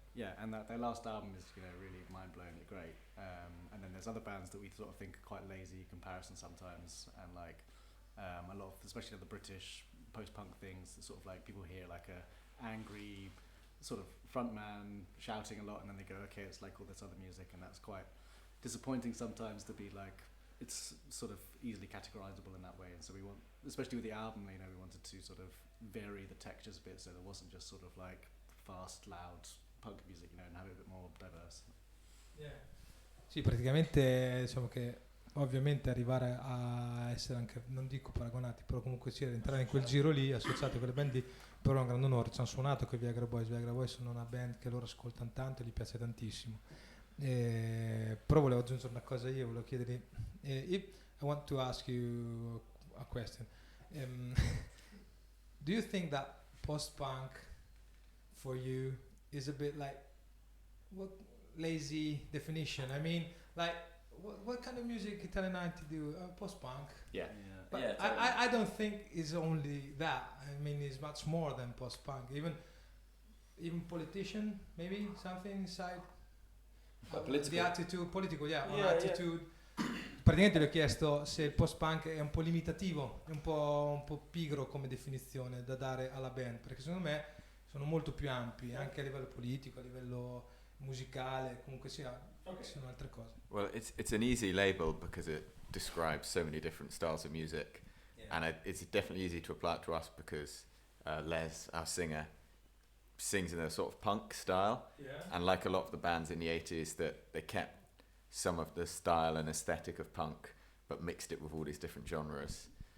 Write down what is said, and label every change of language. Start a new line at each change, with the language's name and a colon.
English: Yeah, and their last album is really mind-blowingly great. And then there's other bands that we sort of think are quite lazy in comparison sometimes, and like a lot of, especially the British post-punk things, that sort of like people hear like a angry sort of frontman shouting a lot, and then they go, okay, it's like all this other music, and that's quite disappointing sometimes to be like, it's sort of easily categorizable in that way. And so we want, especially with the album, we wanted to sort of vary the textures a bit, so there wasn't just sort of like fast, loud punk music, and have it a bit more diverse. Yeah.
Italian: Sì, praticamente diciamo che ovviamente arrivare a essere anche, non dico paragonati, però comunque sì, entrare in quel giro lì, associati a quelle band lì, però è un grande onore. Ci hanno suonato con i Viagra Boys. Viagra Boys sono una band che loro ascoltano tanto e gli piace tantissimo. Però volevo aggiungere una cosa, io volevo chiedergli,
English: I want to ask you a question. Do you think that post-punk for you is a bit like, what lazy definition? I mean, like, what kind of music Italia90 do? Post-punk. Yeah. But Yeah, totally. I don't think it's only that. I mean, it's much more than post-punk. Even politician, maybe something inside. The attitude, political, attitude.
Italian: Praticamente gli ho chiesto se il post-punk è un po' limitativo, è un po' pigro come definizione da dare alla band, perché secondo me sono molto più ampi, anche a livello politico, a livello musicale, comunque sia, sono altre cose.
English: Well, it's an easy label because it describes so many different styles of music, and it's definitely easy to apply it to us because Les, our singer, sings in a sort of punk style, and like a lot of the bands in the 80s, that they kept some of the style and aesthetic of punk but mixed it with all these different genres.